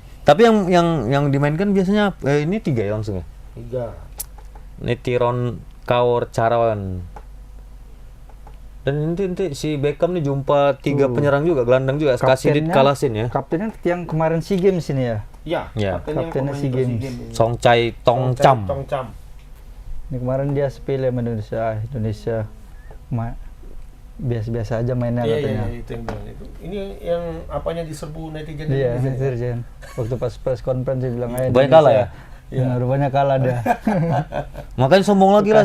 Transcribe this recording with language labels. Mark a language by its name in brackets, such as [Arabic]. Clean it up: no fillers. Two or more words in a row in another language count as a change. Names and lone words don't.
[Indonesian] Tapi yang dimainkan biasanya ini 3 ya langsung ya. 3. Netiron Kaur Carawan. Dan nanti si Beckham nih jumpa 3 penyerang juga, gelandang juga, Kasidit Kalasin ya. Kaptennya yang kemarin SEA Games ini ya. Iya, Ya. Kaptennya SEA Games. Songchai Tongcham. Tongcham. Ini kemarin dia sepilih sama Indonesia. Biasa-biasa aja mainnya Iya, katanya. itu yang bilang itu. Ini yang apanya diserbu netizen. Iya, netizen. Waktu pas [English] press conference [Indonesian] dia bilang aja. Banyak kalah ya? Iya, rupanya kalah dia. Makanya sombong lagi lah